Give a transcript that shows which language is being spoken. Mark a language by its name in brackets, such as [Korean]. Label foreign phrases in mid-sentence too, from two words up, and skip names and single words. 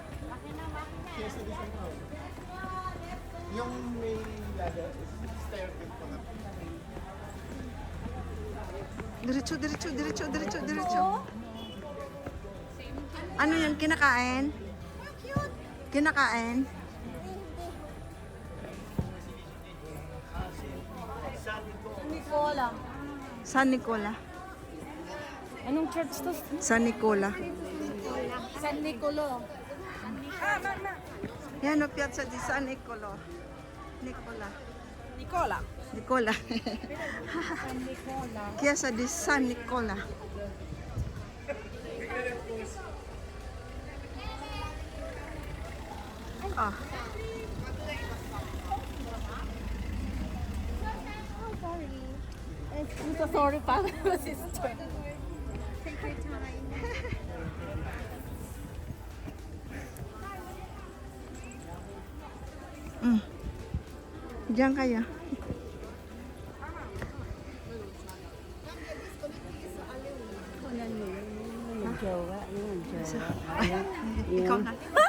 [Filipino] Fiesta de San Paolo. Yung may ladder, staircase po na. Diretso. Ano yung kinakain? Kinakain? Nicola. San Nicola. Anong church to? San Nicola. San Nicolo. Yan o, Piazza di San Nicolo. Nicola. Nicola. Nicola. San Nicola. Chiesa di San Nicola. Ah, [English] Oh, sorry. I'm so sorry, pa. Sister. Take your time. [Filipino] diyan kaya. Ikaw na.